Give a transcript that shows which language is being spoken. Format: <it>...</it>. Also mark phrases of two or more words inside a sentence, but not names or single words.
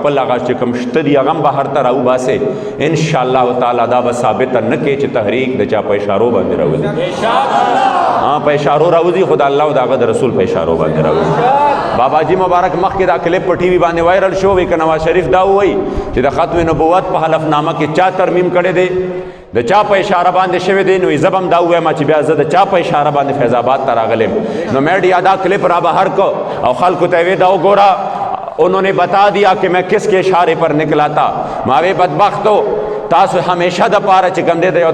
<ps>خپل هغه چې کوم شته دي هغه هم بهر ته راوباسې انشاءالله تعالی دا به ثابته نه کوي چې تحریک د چا په اشارو باندې راوځي په اشارو راوځي خو د الله او د هغه د رسول په اشارو باندې راوځي بابا جی مبارک مخکې دا کلپ په ټي وي باندې وایرل شو وی که نواز شریف دا ووایي چې د ختم نبوت په حلفنامه کې چا ترمیم کړی دی د چا په اشاره باندې شوی دی نو زه به هم دا ووایم چې بیا زه د چا په اشاره باندې فیض آباد ته راغلم نو میډیا دا کلپ را بهر کو او خلکو ته وی دا وګوره</ps> <ur>انہوں نے بتا دیا کہ میں کس کے اشارے پر نکلا تھا</ur> <ps>ماوے بدبختو تاسو همیشه د پاره چې کم دی د یو</ps>